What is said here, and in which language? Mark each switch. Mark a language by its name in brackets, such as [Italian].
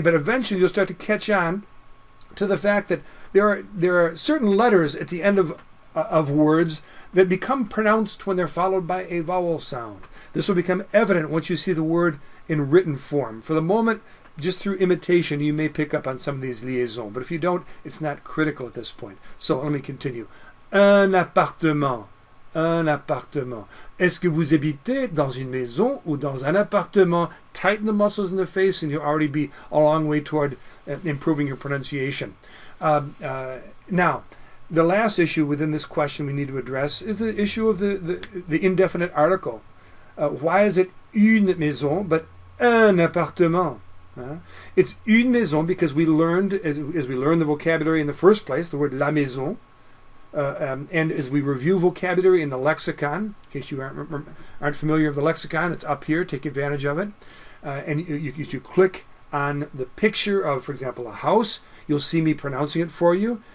[English] But eventually you'll start to catch on to the fact that there are certain letters at the end of words that become pronounced when they're followed by a vowel sound. This will become evident once you see the word in written form. For the moment, just through imitation, you may pick up on some of these liaisons. But if you don't, it's not critical at this point. So let me continue. [French] Un appartement. Un appartement. Est-ce que vous habitez dans une maison ou dans un appartement? [English] Tighten the muscles in the face and you'll already be a long way toward improving your pronunciation. Now, the last issue within this question we need to address is the issue of the indefinite article. Why is it une maison but un appartement? It's une maison because we learned, as we learned the vocabulary in the first place, the word la maison, and as we review vocabulary in the lexicon, in case you aren't familiar with the lexicon, it's up here, take advantage of it. And you click on the picture of, for example, a house, you'll see me pronouncing it for you.